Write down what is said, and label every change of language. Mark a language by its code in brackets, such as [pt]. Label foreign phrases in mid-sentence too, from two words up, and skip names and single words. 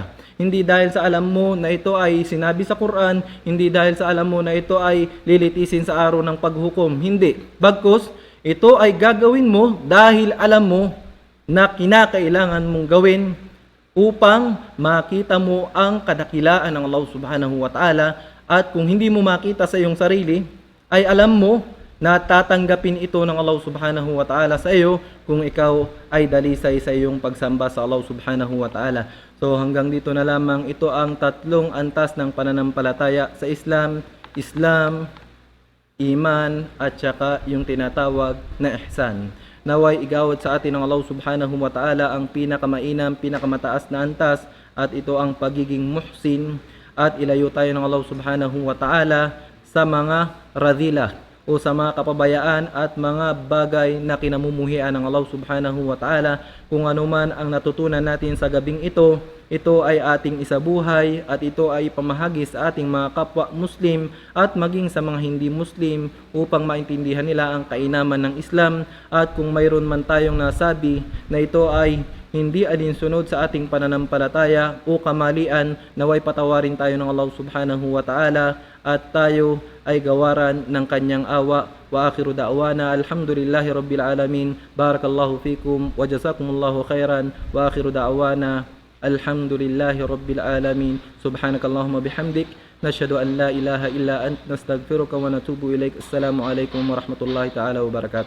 [tl] Hindi dahil sa alam mo na ito ay sinabi sa Quran, hindi dahil sa alam mo na ito ay lilitisin sa araw ng paghukom. Hindi. Bagkus, ito ay gagawin mo dahil alam mo na kinakailangan mong gawin upang makita mo ang kadakilaan ng [ar] الله سبحانه وتعالى. [tl] At kung hindi mo makita sa iyong sarili, ay alam mo na tatanggapin ito ng [ar] الله سبحانه وتعالى [tl] sa iyo kung ikaw ay dalisay sa iyong pagsamba sa [ar] الله سبحانه وتعالى. [tl] So hanggang dito na lamang, ito ang 3 antas ng pananampalataya sa Islam, iman at saka yung tinatawag na ihsan. Naway igawad sa atin ng [ar] الله سبحانه وتعالى [tl] ang pinakamainam, pinakamataas na antas, at ito ang pagiging muhsin, at ilayo tayo ng [ar] الله سبحانه وتعالى [tl] sa mga radhila o sa mga kapabayaan at mga bagay na kinamumuhian ng [ar] الله سبحانه وتعالى. [tl] Kung ano man ang natutunan natin sa gabing ito ay ating isabuhay at ito ay pamahagi sa ating mga kapwa Muslim at maging sa mga hindi Muslim upang maintindihan nila ang kainaman ng Islam. At kung mayroon man tayong nasabi na ito ay hindi alinsunod sa ating pananampalataya o kamalian, naway patawarin tayo ng [ar] الله سبحانه وتعالى [tl] at tayo ay gawaran ng kanyang awa. [ar] وآخر دعوانا الحمد لله رب العالمين. بارك الله فيكم وجزاكم الله خيرا. وآخر دعوانا الحمد لله رب العالمين. سبحانك اللهم وبحمدك، نشهد أن لا إله إلا أنت، نستغفرك ونتوب إليك. السلام عليكم ورحمة الله تعالى وبركاته.